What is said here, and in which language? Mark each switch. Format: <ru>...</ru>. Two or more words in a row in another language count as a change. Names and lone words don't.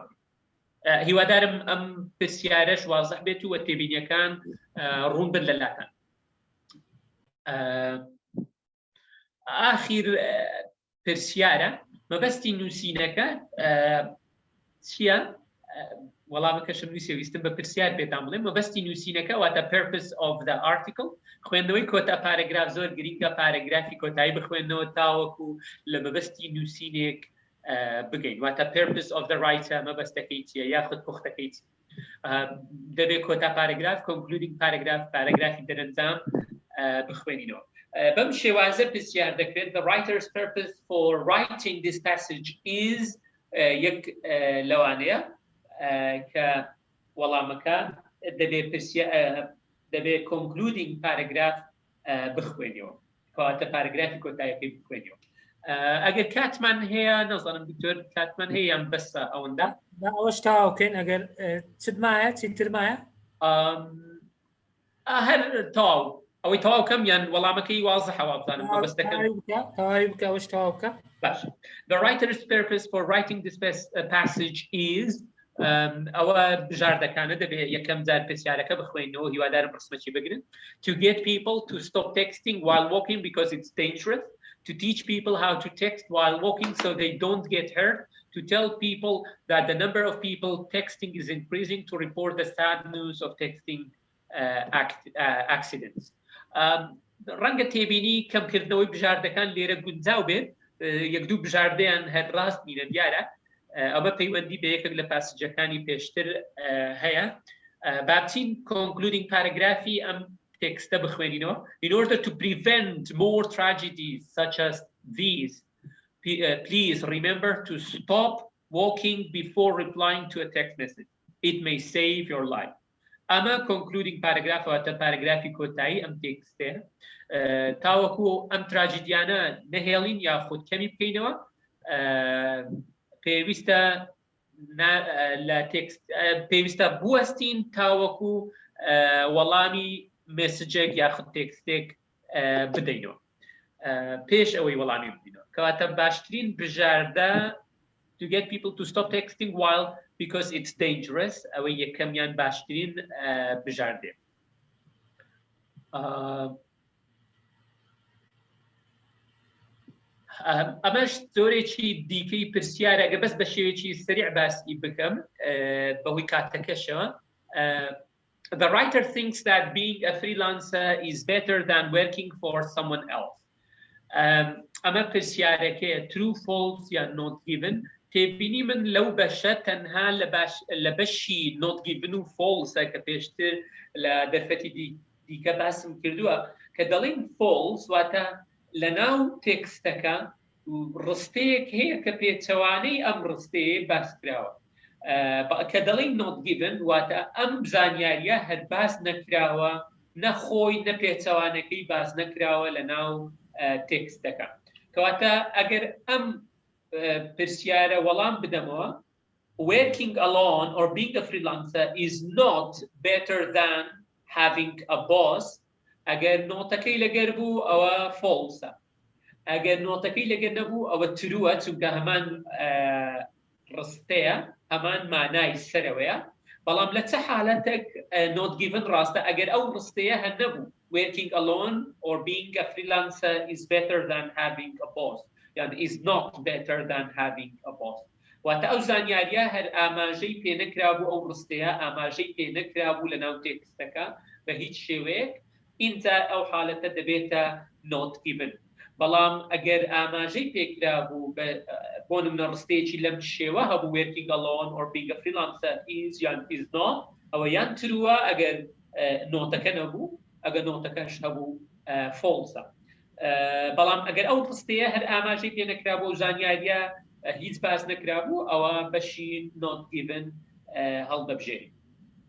<ckb>هیوادارم ئەم پرسیارەش وازح بێت و تێبینیەکان ڕوون بن لەلاتان. ئاخیر پرسیارە مەبەستی نووسینەکە چییە؟ وەڵامەکەشم نووسێ ویستم بە پرسیار بێتان بڵێم مەبەستی نووسینەکە واتە</ckb> <en>purpose of the article.</en> <ckb>خوێندنەوەی کۆتا پارەگراف زۆر گرینگە پارەگرافی کۆتایی بخوێنەوە تاوەکو لە مەبەستی نووسینێک بگەین واتە</ckb> <en>purpose of the writer</en> <ckb>مەبەستەکەی چییە یاخود پوختەکەی چی. دەبێت کۆتا پارەگراف</ckb> <en>concluding paragraph</en> <ckb>پارەگرافی دەرەنجام بخوێنینەوە. بەم شێوازە پرسیار دەکرێت</ckb> <en>the writer's purpose for writing this passage is</en> <ckb>یەک لەوانەیە کە وەڵامەکە دەبێت</ckb> <en>concluding paragraph</en> <ckb>بخوێنیەوە کەواتە پارەگرافی کۆتاییەکەی بخوێنیەوە. ئەگەر کاتمان هەیە نەزانم دکتۆر کاتمان هەیە یان بەسە ئەوەندە ئەوەش تاواوکەین ئەگەر چتمایە چیترمایە هەر تاو ئەوەی تەواوکەم یان وەڵامەکەی وازەحەوە بزانم بەستەکەم تەواوی بکە ئەوەش تەواوکە. باش.</ckb> <en>The writer's purpose for writing this passage is</en> <ckb>ئەوە بژاردەکانە دەبێت یەکەم جار پرسیارەکە بخوێنەوە هیوادارم ڕسمەکی بگرن.</ckb> <en>To get people to stop texting while walking because it's dangerous. To teach people how to text while walking so they don't get hurt. To tell people that the number of people texting is increasing. To report the sad news of texting accidents.</en> <ckb>ڕەنگە تێبینی کەمکردنەوەی بژاردەکان لێرە گونجاو بێت یەک دوو بژاردەیان هەر ڕاست بینە دیارە ئەمە پەیوەندی بە یەکێک لە پاسەجەکانی پێشتر هەیە. بابچین</ckb> <en>concluding paragraphy</en> <ckb>ئەم تێکستە بخوێنینەوە.</ckb> <en>In order to prevent more tragedies such as these, please remember to stop walking before replying to a text message. It may save your life.</en> <ckb>ئەمە</ckb> <en>concluding paragraph</en> <ckb>واتە پارەگرافی کۆتایی ئەم تێکستێ تاوەکو ئەم تراژیدیانە نەهێڵین یاخود کەمی بکەینەوە پێویستە بوەستین تاوەکو وەڵامی مێسجێک یاخود تێکستێک بدەینەوە پێش ئەوەی وەڵامی بدەینەوە کەواتە باشترین بژاردە</ckb> <en>to get people to stop texting while because it's dangerous</en> <ckb>ئەوەی یەکەمیان باشترین بژاردێ. ئەمەش زۆرێکی دیکەی پرسیارە ئەگە بەس بە شێوێکی سریع باسی بکەم بەهۆی کاتەکەشەوە.</ckb> <en>The writer thinks that being a freelancer is better than working for someone else.</en> <ckb>ئەمە پرسیارەکەیە</ckb> <en>true false</en> <ckb>یا</ckb> <en>not given.</en> <ckb>تێبینی من لەو بەشە تەنها لە بەشی</ckb> <en>not given</en> <ckb>و false کە پێشتر لە دەرفەتی دیکە باسم کردووە کە دەڵێن false واتە لە ناو تێکستەکە ڕستەیەک هەیە کە پێچەوانەی ئەم ڕستەیە باس کراوە کە دەڵێن</ckb> <en>not given</en> <ckb>واتە ئەم زانیاریە هەر باس نەکراوە نەخۆی نەپێچەوانەکەی باس نەکراوە لە ناو تێکستەکە کەواتە ئەگەر ئەم پرسیارە وەڵام بدەمەوە</ckb> <en>working alone or being a freelancer is not better than having a boss.</en> <ckb>ئەگەر نۆتەکەی لەگەر بوو ئەوە false. ئەگەر نۆتەکەی لەگەر نەبوو ئەوە ترووە چونکە هەمان ڕستەیە هەمان مانای سەرەوەیە بەڵام لە چه حالەتێک</ckb> <en>not given</en> <ckb>ڕاستە ئەگەر ئەو ڕستەیە هەر نەبوو</ckb> <en>working alone or being a freelancer is better than having a boss. يعني is not better than having a boss.</en> <ckb>واتە ئەو زانیاریە هەر ئاماژەی پێ نەکرابوو ئەو ڕستەیە ئاماژەی پێ نەکرابوو لە ناو تێکستەکە بە هیچ شێوەیەک اینجا ئەو حالەتە دەبێتە</ckb> <en>not given.</en> <ckb>بەڵام ئەگەر ئاماژەی پێکرابوو بۆ نمونە ڕستەیەکی لەم شێوە هەبوو</ckb> <en>working alone or being a freelancer is</en> <ckb>یان</ckb> <en>is not</en> <ckb>ئەوە یان ترووە ئەگەر نۆتەکە نەبوو ئەگەر نۆتەکەش هەبوو false. بەڵام ئەگەر ئەو ڕستەیە هەر ئاماژەی پێ نەکرابوو و زانیاریە هیچ باس نەکرابوو ئەوە بەشی</ckb> <en>not given</en> <ckb>هەڵدەبژێری.</ckb>